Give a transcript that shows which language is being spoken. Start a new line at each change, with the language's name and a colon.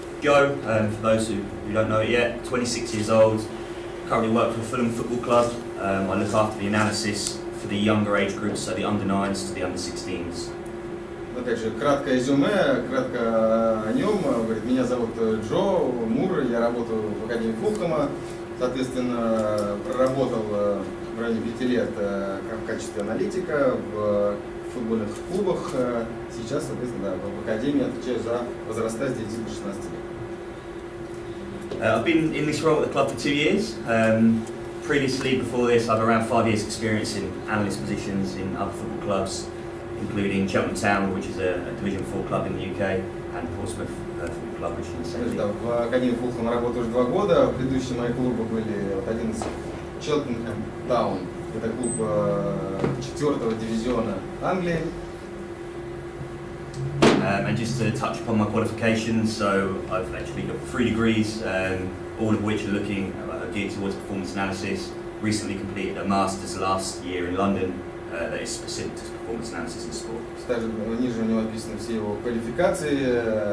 English: Joe, for those who don't know it yet, 26 years old, currently work for Fulham Football Club. I look after the analysis for the younger age groups, so the under 9s to the under 16s.
Russian: Опять же, краткое резюме, кратко о нем. Говорит, меня зовут Джо Мур, я работаю в Академии Фулхэма, соответственно, проработал в районе 5 лет в качестве аналитика в футбольных клубах. Сейчас, соответственно, в Академии отвечаю за возраста с 9 до 16 лет.
English: I've been in this role at the club for 2 years. Previously, before this, I've around 5 years experience in analyst positions in other football clubs, including Cheltenham Town, which is a Division 4 club in the UK, and Portsmouth Football Club, which is in the same league.
Russian: В Академии Фулхэма работаю уже 2 года. Предыдущие мои клубы были один из Cheltenham Town. Это клуб 4-го дивизиона Англии.
English: And just to touch upon my qualifications, so I've actually got 3 degrees, all of which are geared towards performance analysis. Recently completed a master's last year in London that is specific to performance analysis in sport.
Russian: Также ниже у него описаны все его квалификации.